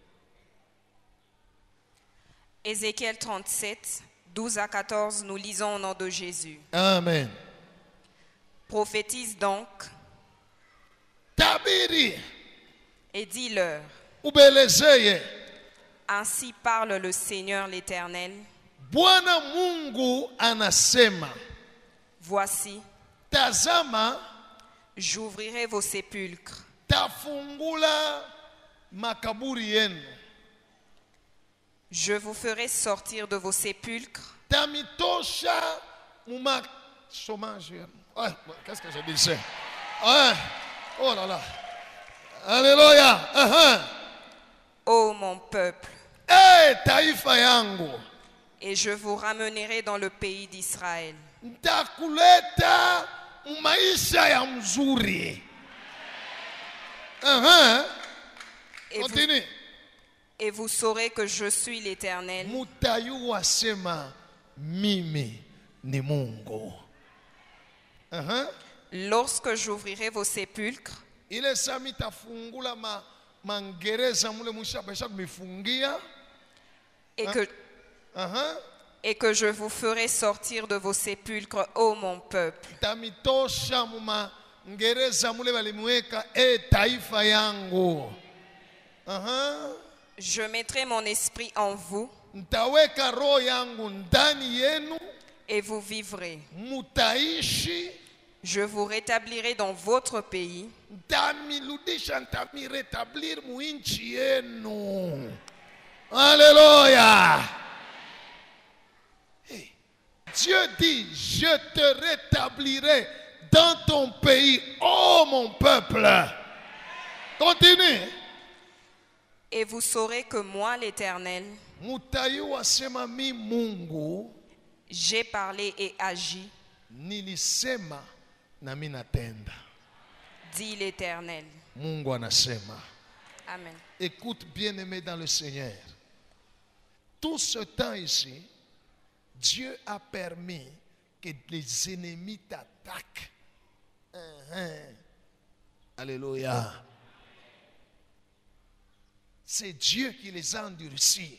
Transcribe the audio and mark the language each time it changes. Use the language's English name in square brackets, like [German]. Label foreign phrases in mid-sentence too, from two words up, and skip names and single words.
[French] Ézéchiel 37, 12 à 14, nous lisons au nom de Jésus. Amen. Prophétise donc [Swahili] Tabiri. [French] Et dis-leur, [Swahili] Ubelezeye. [French] ainsi parle le Seigneur l'Éternel. [Swahili] Bwana Mungu anasema. [French] Voici, [Swahili] Tazama, [French] j'ouvrirai vos sépulcres. [Swahili] Tafungula makaburi yenu. [French] Je vous ferai sortir de vos sépulcres. [Swahili] Tamitosha muma chômage. [French] Qu'est-ce que je disais? Oh là là. Alléluia. Ô mon peuple, [Swahili] Taifa yangu. [French] et je vous ramènerai dans le pays d'Israël. [Swahili] Ntakuleta maisha ya mzuri. [French] Continue. Et vous saurez que je suis l'Éternel. [Swahili] Mutayua sema mimi ni Mungu. [French] Lorsque j'ouvrirai vos sépulcres, [Swahili] Ile sami tafungula mangereza mule mushabesha mifungia. [French] Et que je vous ferai sortir de vos sépulcres, ô mon peuple. [Swahili] Tamitosha muma ngereza mule walimweka taifa yangu. [French] Je mettrai mon esprit en vous. [Swahili] Ntaweka roho yangu ndani yenu. [French] Et vous vivrez. [Swahili] Mutaishi. [French] Je vous rétablirai dans votre pays. [Swahili] Ntamiludisha, ntamiretablir muinchi yenu. [French] Alléluia. Hey. Dieu dit, je te rétablirai dans ton pays, ô mon peuple. Continue. Et vous saurez que moi, l'Éternel, [Swahili] Mutayua sema mi Mungu. [French] j'ai parlé et agi, [Swahili] nilisema na mimi natenda. [French] dit l'Éternel. [Swahili] Mungu anasema. [French] Amen. Écoute, bien-aimé dans le Seigneur. Tout ce temps ici, Dieu a permis que les ennemis t'attaquent. Alléluia. C'est Dieu qui les a endurcis.